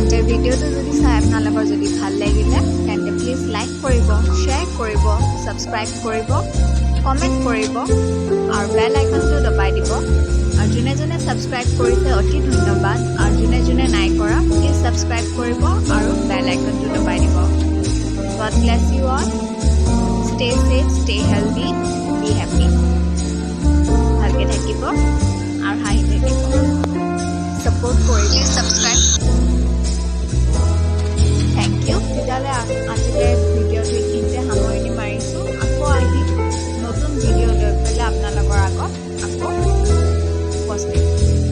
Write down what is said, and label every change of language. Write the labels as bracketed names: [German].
[Assamese] ভিডিঅ'টো যদি চাই আপোনালোকৰ যদি ভাল লাগিলে তেন্তে প্লিজ লাইক কৰিব শ্বেয়াৰ কৰিব ছাবস্ক্ৰাইব কৰিব কমেণ্ট কৰিব আৰু বেল আইকনটো দবাই দিব আৰু যোনে যোনে ছাবস্ক্ৰাইব কৰিছে অতি ধন্যবাদ আৰু যোনে যোনে নাই কৰা প্লিজ ছাবস্ক্ৰাইব কৰিব আৰু বেল আইকনটো দবাই দিব [English] God bless you all. Stay safe, stay healthy, be happy. [Assamese] ভালকৈ থাকিব আৰু হাঁহি থাকিব ছাপোৰ্ট কৰিব ছাবস্ক্ৰাইব থেংক ইউ তেতিয়াহ'লে আজিলৈ ভিডিঅ'টো এইখিনিতে সামৰণি মাৰিছোঁ আকৌ আহিম নতুন ভিডিঅ' লৈ পেলাই আপোনালোকৰ আগত আকৌ উপস্থিত